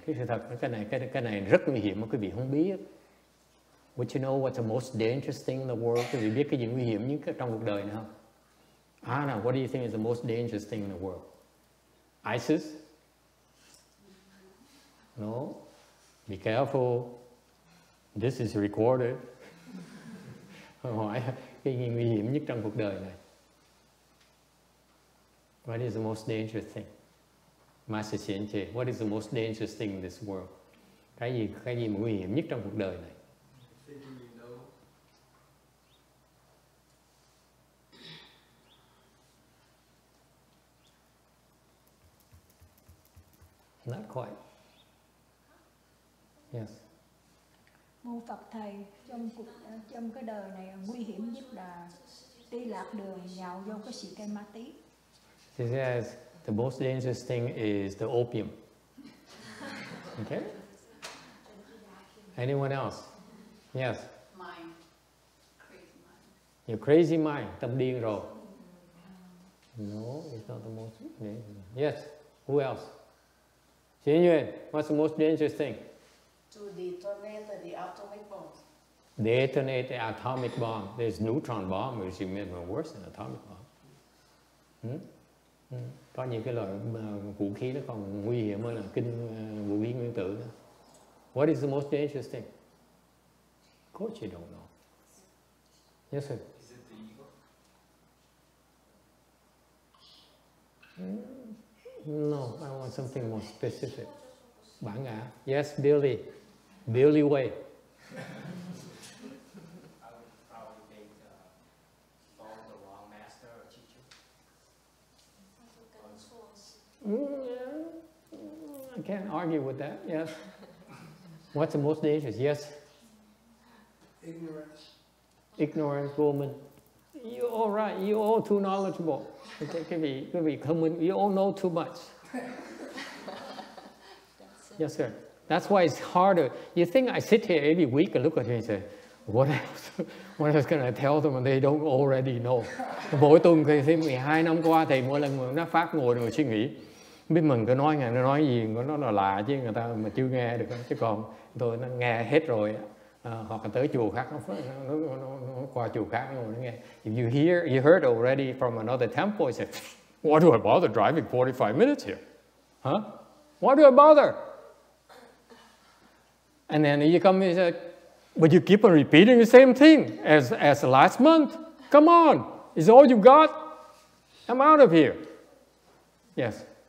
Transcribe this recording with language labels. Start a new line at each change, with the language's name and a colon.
Vietnamese: Cái sự thật cái này rất nguy hiểm mà quý vị không biết.
English: Would you know what's the most dangerous thing in the world?
Vietnamese: Quý vị biết cái gì nguy hiểm nhất trong cuộc đời này không?
English: Anna, what do you think is the most dangerous thing in the world? ISIS? No. Be careful. This is recorded.
Vietnamese: Hỏi cái gì nguy hiểm nhất trong cuộc đời này?
English: What is the most dangerous thing? Master Xianche, what is the most dangerous thing in this world?
Vietnamese: Cái gì mà nguy hiểm nhất trong cuộc đời này?
English: Not quite. Yes.
Vietnamese: Mô Phật Thầy, trong cái đời này nguy hiểm nhất là đi lạc đường nhào vô cái xì cây ma tí.
English: She says the most dangerous thing is the opium. Okay? Anyone else? Yes. Mind. Crazy mind. Your crazy mind,
Vietnamese: tâm điên rồi.
English: No, it's not the most dangerous. Yes. Who else? Xin Yuan, what's the most dangerous thing? To detonate the atomic bomb. Detonate the atomic bomb. There's neutron bomb, which is even worse than atomic bomb.
Vietnamese: Có những cái loại vũ khí nó còn nguy hiểm hơn là vũ khí nguyên tử nữa.
English: What is the most dangerous thing? Of course you don't know. Yes, sir. Is it the ego? No, I want something more specific.
Vietnamese: Bản ngã.
English: Yes, Billy. Billy Way. I would probably think follow the wrong master or teacher. I can't argue with that. Yes. What's the most dangerous? Yes. Ignorance. Ignorance, woman. You're all right. You're all too knowledgeable. Okay,
Vietnamese: quý vị thông minh.
English: You all know too much. Yes, sir. That's why it's harder. You think I sit here every week and look at you and say, What else can I tell them they don't already know?
Vietnamese: Mỗi tuần thì 12 năm qua thì mỗi lần nó phát ngồi rồi suy nghĩ, biết mình có nói nó nói gì nó là lạ chứ người ta mà chưa nghe được, chứ còn tôi nó nghe hết rồi, hoặc là tới chùa khác nó qua chùa khác rồi nó nghe.
English: If you heard already from another temple, you say, why do I bother driving 45 minutes here? Huh? Why do I bother? And then you come and say, but you keep on repeating the same thing as last month. Come on, is all you got? I'm out of here. Yes.